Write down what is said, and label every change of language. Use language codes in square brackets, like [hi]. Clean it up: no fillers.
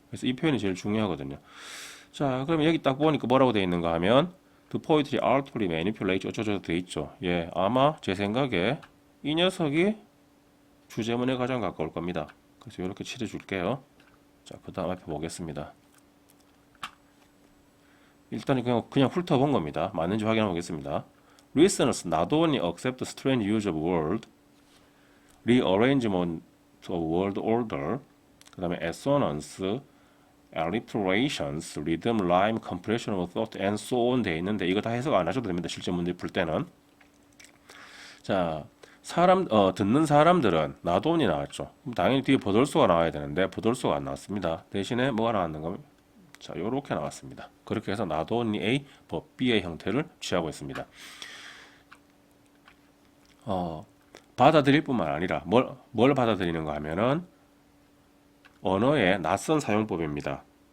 [ko] 그래서 이 표현이 제일 중요하거든요. 자, 그러면 여기 딱 보니까 뭐라고 되어 있는가 하면 [en] The poetry artfully manipulate [ko] 어쩌저쩌 돼 있죠. 예, 아마 제 생각에 이 녀석이 주제문에 가장 가까울 겁니다. 그래서 이렇게 칠해줄게요. 자, 그 다음 앞에 보겠습니다. 일단 그냥 훑어본 겁니다. 맞는지 확인해 보겠습니다. [en] Listeners not only accept strange use of word, rearrangement of word order, [ko] 그 다음에 [en] assonance, alliterations, rhythm, rhyme, compression of thought, and so on [ko] 돼 있는데 이거 다 해석 안 하셔도 됩니다. 실제 문제 풀 때는. [en] 자, [ko] 듣는 사람들은 나돈이 나왔죠. 그럼 당연히 뒤에 버돌수가 나와야 되는데 버돌수가 안 나왔습니다. 대신에 뭐가 나왔는가 하면 자, 요렇게 나왔습니다. 그렇게 해서 not only A, but B의 형태를 취하고 있습니다. 받아들일 뿐만 아니라 뭘 받아들이는가 하면은 언어의 낯선 사용법입니다.